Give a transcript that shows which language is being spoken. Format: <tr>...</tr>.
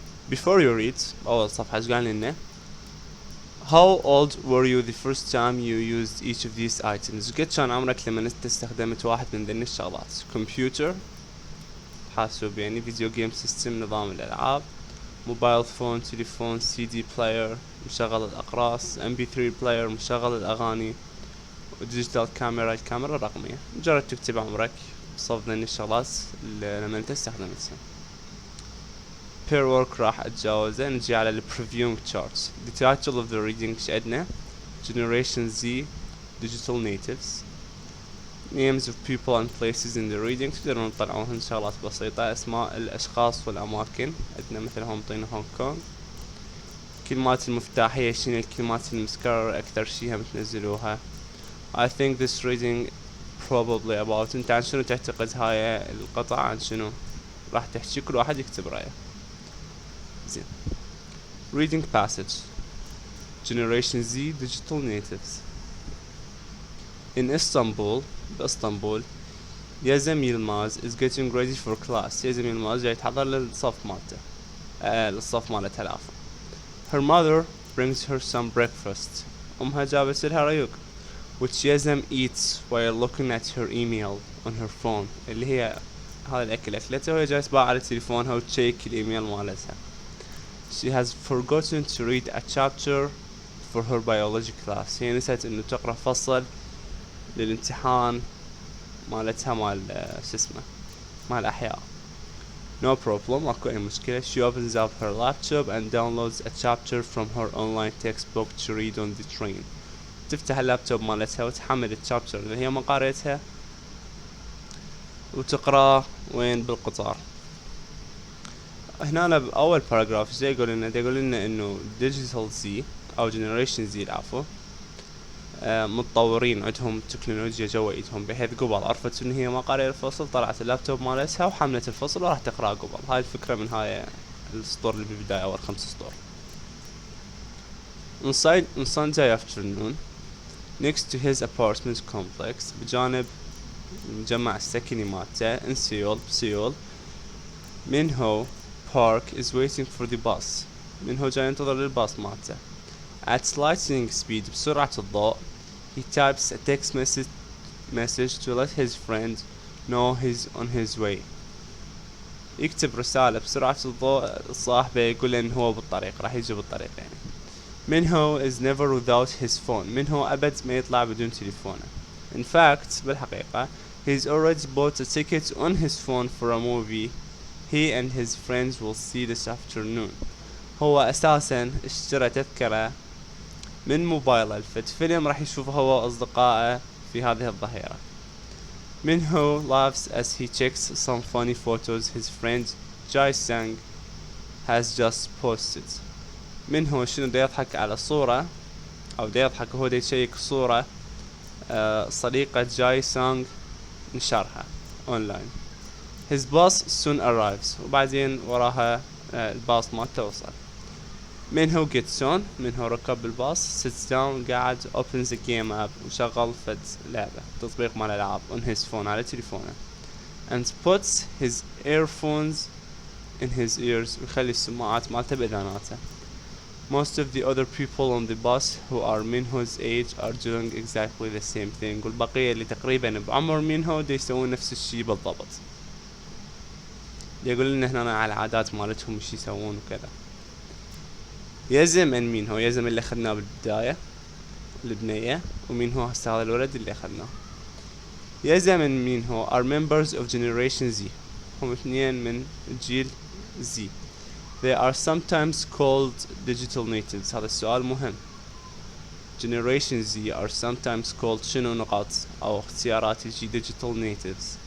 <en>Before you read</en> <ar>أول صفحة ايش قال لنا؟</ar> <en>How old were you the first time you used each of these items؟</en> <ar>قد كان عمرك لما انت استخدمت واحد من ذني الشغلات؟ كمبيوتر حاسوب يعني، فيديو جيم سيستم نظام الألعاب، موبايل فون، تليفون، سي دي بلاير مشغل الأقراص، MP3 بلاير مشغل الأغاني، وديجيتال كاميرا الكاميرا الرقمية. مجرد تكتب عمرك صف ذني الشغلات اللي لما انت استخدمتها. pair work راح اتجاوزه. نجي على ال previewing charts.</ar> <en>the title of the reading</en> <ar>ايش عدنا؟</ar> <en>Generation Z Digital Natives. names of people and places in the reading</en> <ar>تقدرون تطلعوهن شغلات بسيطة. اسماء الاشخاص والاماكن عندنا مثل هون طينا هونغ كونغ. كلمات المفتاحية شنو الكلمات المتكررة اكثر شي هم تنزلوها.</ar> <en>I think this reading probably about.</en> <ar>انت عن شنو تعتقد هاي القطعة عن شنو راح تحكي؟ كل واحد يكتب رأيه. زين.</ar> <en>reading passage Generation Z Digital Natives. in Istanbul باسطنبول Yazem Yilmaz is getting ready for class.</en> <ar>يزم يلماز جاي يتحضر للصف مالته للصف مالتها العفو.</ar> <en>her mother brings her some breakfast.</en> <ar>امها جابت لها ريوق</ar> <en>which Yazem eats while looking at her email on her phone.</en> <ar>اللي هي هذا الأكل أكلته وهي جالسة على تليفونها وتشيك الإيميل مالتها.</ar> <en>she has forgotten to read a chapter for her biology class.</en> <ar>هي نسيت إنه تقرأ فصل للامتحان مالتها مال شو اسمه مال أحياء.</ar> <en>no problem</en> <ar>أكو أي مشكلة.</ar> <en>she opens up her laptop and downloads a chapter from her online textbook to read on the train.</en> <ar>تفتح اللابتوب مالتها وتحمل الشابتر اللي هي ما قريتها وتقرأ وين؟ بالقطار. هنا بأول باراجراف زي يقول لنا إنه ديجيتال زي أو جنريشن زي العفو متطورين عندهم تكنولوجيا جوا ايدهم، بحيث قبل عرفت إن هي ما قارئة الفصل طلعت اللابتوب مالتها وحملت الفصل وراح تقرأ قبل. هاي الفكرة من هاي السطور اللي بالبداية أول 5 سطور.</ar> <en>on Sunday afternoon next to his apartment complex</en> <ar>بجانب المجمع السكني مالته</ar> <en>in بسيول Minho park is waiting for the bus.</en> <ar>منهو جاي ينتظر للباص مالته.</ar> <en>at lightning speed</en> <ar>بسرعة الضوء</ar> <en>he types a text message to let his friend know he's on his way.</en> <ar>يكتب رسالة بسرعة الضوء صاحبه يقول إن هو بالطريق راح يجي بالطريق يعني.</ar> <en>Minho is never without his phone.</en> <ar>منهو أبد ما يطلع بدون تليفونه.</ar> <en>in fact</en> <ar>بالحقيقة</ar> <en>he's already bought a ticket on his phone for a movie he and his friends will see this afternoon.</en> <ar>هو أساسا اشترى تذكرة من موبايله الفت فيلم راح يشوفه هو وأصدقائه في هذه الظهيرة.</ar> <en>Minho laughs as he checks some funny photos his friend Jai Sang has just posted.</en> <ar>منهو شنو دا يضحك على صورة أو دا يضحك هو دا يشيك صورة صديقة جاي سانغ نشرها أونلاين.</ar> <en>his bus soon arrives.</en> <ar>وبعدين وراها الباص ما توصل.</ar> <en>Minho gets on. Minho</en> <ar>ركب الباص</ar> <en>sits down</en> <ar>قاعد</ar> <en>opens a game app</en> <ar>وشغل فد لعبة تطبيق مال ألعاب</ar> <en>on his phone</en> <ar>على تليفونه</ar> <en>and puts his earphones in his ears</en> <ar>ويخلي السماعات مالته بإذاناته.</ar> <en>most of the other people on the bus who are Minho's age are doing exactly the same thing.</en> <ar>والبقية اللي تقريبا بعمر منهو دي يسوون نفس الشي بالضبط. يقول لنا هنا على العادات مالتهم وش يسوون وكذا. يزم ان مين هو؟ يزم اللي اخذناه بالبداية البنية، ومين هو هسه هذا الولد اللي اخذناه.</ar> <en>Yazem and Minho are members of generation Z.</en> <ar>هم اثنين من جيل Z.</ar> <en>they are sometimes called digital natives.</en> <ar>هذا السؤال مهم.</ar> <en>generation Z are sometimes called</en> <ar>شنو نقاط او اختيارات يجي</ar> <en>digital natives.</en>